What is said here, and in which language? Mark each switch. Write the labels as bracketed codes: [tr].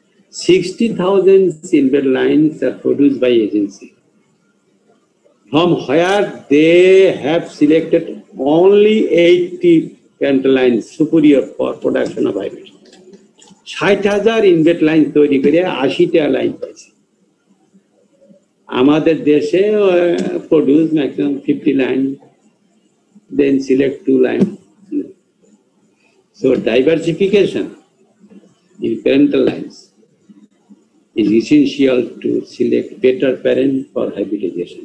[en] 60,000 in-bed lines are produced by agency, from where they have selected only 80 parental lines superior for production of hybrids. [bn] 60,000 in-bed lines তৈরি করে 80টা line পাইছে। আমাদের দেশে [en] produce maximum 50 lines, then select 2 lines. So diversification in parental lines is essential to select better parent for hybridization.